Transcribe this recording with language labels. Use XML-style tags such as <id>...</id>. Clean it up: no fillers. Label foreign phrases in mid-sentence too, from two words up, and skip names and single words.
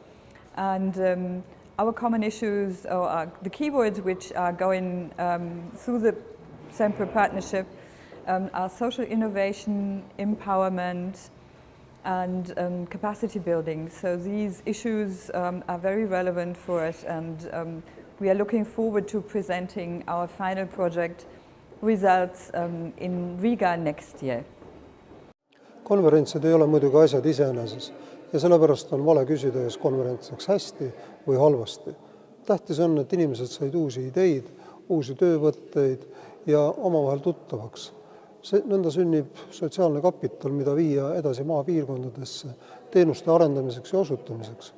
<en>And our common issues, or the keywords which are going through the SEMPRE partnership are social innovation, empowerment, and capacity building. So these issues are very relevant for us, and we are looking forward to presenting our final project results in Riga next year.</en> <et>Konverentsid ei ole muidugi asjad iseeneses ja sellepärast on vale küsida, kas konverents läks hästi või halvasti. Tähtis on, et inimesed said uusi ideid, uusi töövõtteid ja omavahel tuttavaks. Nõnda sünnib sotsiaalne kapital, mida viia edasi maapiirkondadesse teenuste arendamiseks ja osutamiseks.</et>